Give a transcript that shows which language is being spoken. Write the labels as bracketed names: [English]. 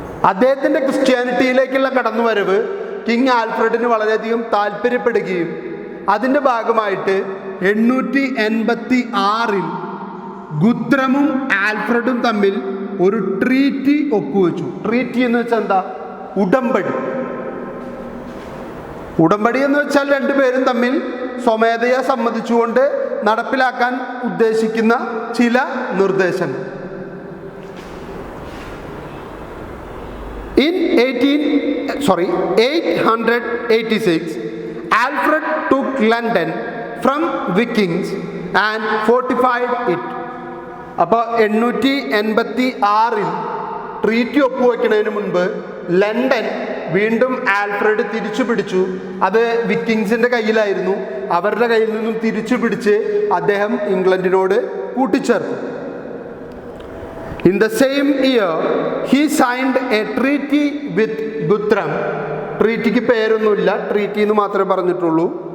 [Malayalam] അദ്ദേഹത്തിൻ്റെ ക്രിസ്ത്യാനിറ്റിയിലേക്കുള്ള കടന്നുവരവ് കിങ് ആൽഫ്രഡിന് വളരെയധികം താല്പര്യപ്പെടുകയും അതിൻ്റെ ഭാഗമായിട്ട് 886 ഗുത്രമും ആൽഫ്രഡും തമ്മിൽ ഒരു ട്രീറ്റി ഒപ്പുവെച്ചു. ട്രീറ്റി എന്ന് വെച്ചാൽ എന്താ? ഉടമ്പടി. ഉടമ്പടി എന്ന് വെച്ചാൽ രണ്ടുപേരും തമ്മിൽ സ്വമേധയാ സമ്മതിച്ചുകൊണ്ട് നടപ്പിലാക്കാൻ ഉദ്ദേശിക്കുന്ന ചില നിർദ്ദേശങ്ങൾ. [English] In 886, Alfred took London from Vikings and fortified it. [Malayalam] അപ്പോൾ 886 ട്രീറ്റി ഒപ്പുവെക്കുന്നതിന് മുൻപ് ലണ്ടൻ വീണ്ടും ആൽഫ്രഡ് തിരിച്ചു പിടിച്ചു. അത് വിക്കിങ്സിൻ്റെ കയ്യിലായിരുന്നു. അവരുടെ കയ്യിൽ നിന്നും തിരിച്ചു പിടിച്ച് അദ്ദേഹം ഇംഗ്ലണ്ടിനോട് കൂട്ടിച്ചേർത്തു. [English] In the same year, he signed a treaty with Guthrum. [Malayalam] ട്രീറ്റിക്ക് പേരൊന്നുമില്ല, treaty എന്ന് മാത്രമേ പറഞ്ഞിട്ടുള്ളൂ.